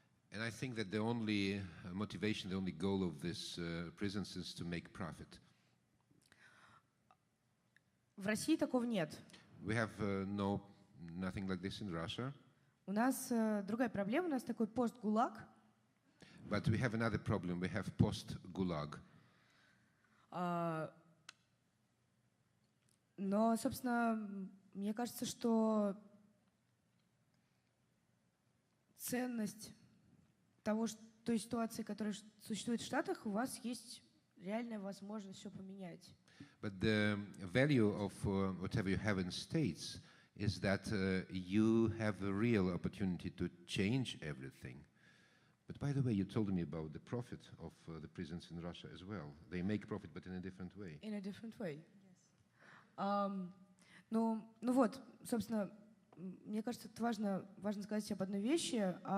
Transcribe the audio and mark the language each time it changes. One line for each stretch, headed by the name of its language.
English: And I think that the only motivation, the only goal of this prisons is to make profit.
Russian: В России такого нет.
English: We have nothing like this in Russia.
Russian: У нас другая проблема, у нас такой пост-ГУЛАГ.
English: But we have another problem. We have post-ГУЛАГ.
Russian: Но, собственно, мне кажется, что ценность той ситуации, которая существует в Штатах, у вас есть реальная возможность все поменять.
English: But the value of whatever you have in states is that you have a real opportunity to change everything. But by the way, you told me about the profit of the prisons in Russia as well. They make profit, but in a different way. In a different way. Yes.
Russian: Ну вот, собственно, мне кажется, это важно сказать об одной вещи.